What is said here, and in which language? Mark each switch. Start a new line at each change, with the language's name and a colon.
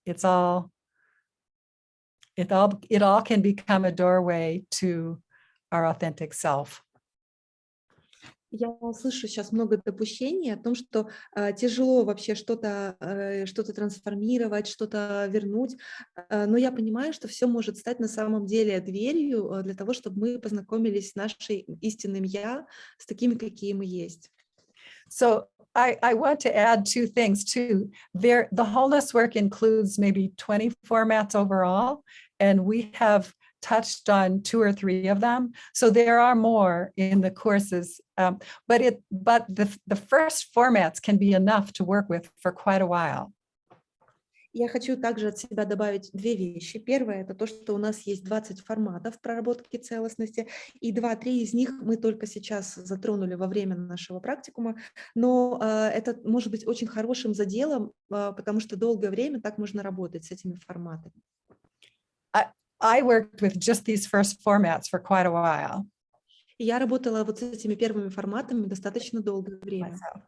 English: It all can become a doorway to our authentic self.
Russian: Я слышу сейчас много допущений о том, что тяжело вообще что-то трансформировать, что-то вернуть, но я понимаю, что все может стать на самом деле дверью для того, чтобы мы познакомились с нашим истинным «я», с такими, какие мы есть.
English: So I want to add two things too. The wholeness work includes maybe 20 formats overall, and we have touched on 2 or 3 of them. So there are more in the courses, but the first formats can be enough to work with for quite a while.
Russian: Я хочу также от себя добавить 2 вещи. Первое – это то, что у нас есть 20 форматов проработки целостности, и 2-3 из них мы только сейчас затронули во время нашего практикума, но это может быть очень хорошим заделом, потому что долгое время так можно работать с этими форматами.
English: I worked with just these first formats for quite a while.
Russian: И я работала вот с этими первыми форматами достаточно долгое время.